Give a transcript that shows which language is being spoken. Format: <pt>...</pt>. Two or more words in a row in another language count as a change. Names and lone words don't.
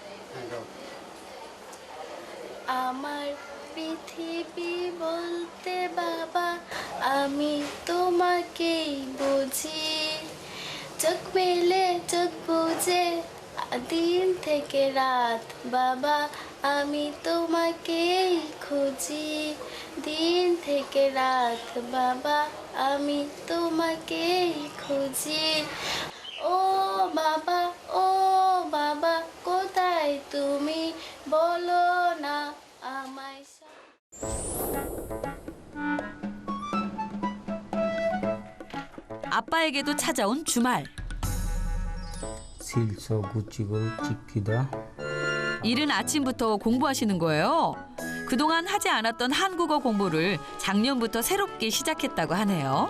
<bn>আমার পৃথিবী বলতে বাবা আমি তোমাকেই বুঝি, চোখ মেলে চোখ বুঝে দিন থেকে রাত বাবা আমি তোমাকেই খুঁজি, দিন থেকে রাত বাবা আমি তোমাকেই খুঁজি। ও বাবা কোথায় তুমি বলো না আমায়।</bn> <ko>아빠에게도 찾아온 주말. 실서 구찌골 찍기다. 이른 아침부터 공부하시는 거예요. 그동안 하지 않았던 한국어 공부를 작년부터 새롭게 시작했다고 하네요.</ko>